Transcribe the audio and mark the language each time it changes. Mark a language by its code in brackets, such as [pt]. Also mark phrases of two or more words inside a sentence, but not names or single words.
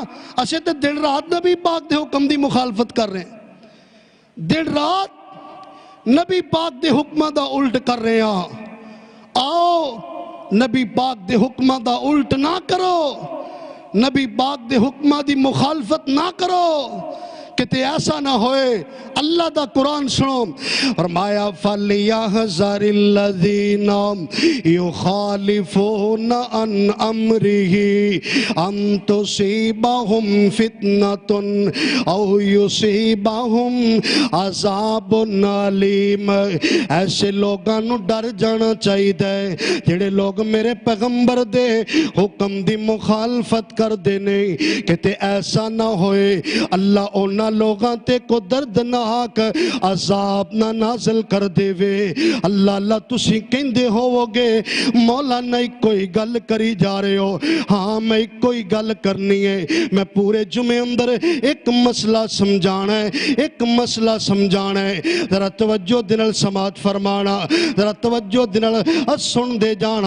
[pa] اسے تے دن رات نبی پاک دے حکم دی مخالفت کر رہے ہیں، دن رات نبی پاک دے حکمہ دا الٹ کر رہے ہیں۔ آؤ نبی پاک دے حکمہ دا الٹ نہ کرو، نبی پاک دے حکمہ دی مخالفت نہ کرو، کہ ایسا نہ ہوئے۔ اللہ دا قرآن سنو، فرمایا [ar] فَلْيَحْذَرِ الَّذِينَ يُخَالِفُونَ عَنْ أَمْرِهِ أَن تُصِيبَهُمْ فِتْنَةٌ أَوْ يُصِيبَهُمْ عَذَابٌ أَلِيمٌ۔ [pa] ایسے لوگاں نو ڈر جانا چاہیے جڑے لوگ میرے پیغمبر دے حکم دی مخالفت کر دینے، کہ ایسا نہ ہوئے اللہ اونا لوگاں تے کو دردناک عذاب نہ نازل کر دے وے۔ اللہ تسی کہندے ہو گے مولا نہیں کوئی گل کری جا رہے ہو، ہاں میں کوئی گل کرنی ہے۔ میں پورے جمعے اندر ایک مسئلہ سمجھانا ہے، ایک مسئلہ سمجھانا ہے، ذرا توجہ دنال سماعت فرمانا، ذرا توجہ دنال سن دے جانا۔